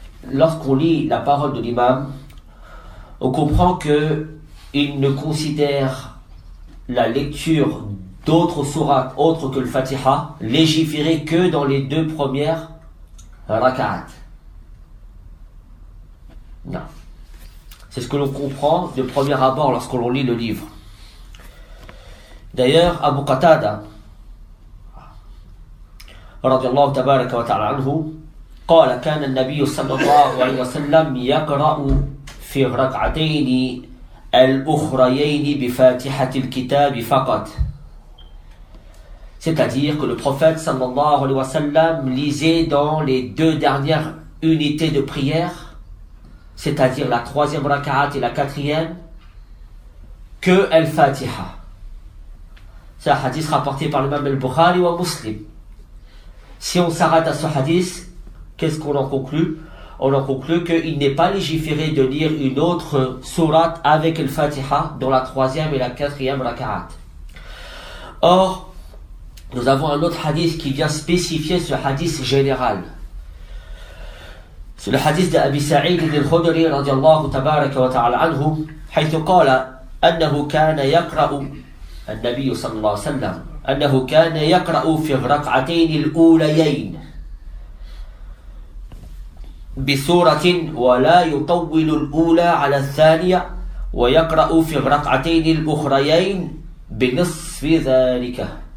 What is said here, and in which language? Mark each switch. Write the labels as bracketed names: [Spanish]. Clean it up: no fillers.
[French] Lorsqu'on lit la parole de l'imam, on comprend qu'il ne considère la lecture d'autres sourates autres que le Fatiha légiférées que dans les 2 premières raka'at. Non. C'est ce que l'on comprend de premier abord lorsqu'on lit le livre. [Arabic] D'ailleurs, Abu Qatada رضي الله تبارك وتعالى عنه قال كان النبي صلى الله عليه وسلم يقرأ في الركعتين الأخريين بفاتحة الكتاب فقط. [French] C'est-à-dire que le prophète sallallahu alayhi wa sallam lisait dans les 2 dernières unités de prière, c'est-à-dire la 3e raka'at et la 4e, que Al-Fatiha. C'est un hadith rapporté par l'imam al-Bukhari ou Muslim. Si on s'arrête à ce hadith, qu'est-ce qu'on en conclut? On en conclut qu'il n'est pas légiféré de lire une autre sourate avec Al-Fatiha dans la 3e et la 4e raka'at. Or, nous avons un autre hadith qui vient spécifier ce hadith général. C'est le hadith d'Abi Sa'id al-Khudri radiyallahu tabaraka wa ta'ala anhu, [Arabic] حيث قال أنه كان يقرأ النبي صلى الله عليه وسلم أنه كان يقرأ في الركعتين الأوليين بسورة ولا يطول الأولى على الثانية، ويقرأ في الركعتين الأخريين بنصف ذلك.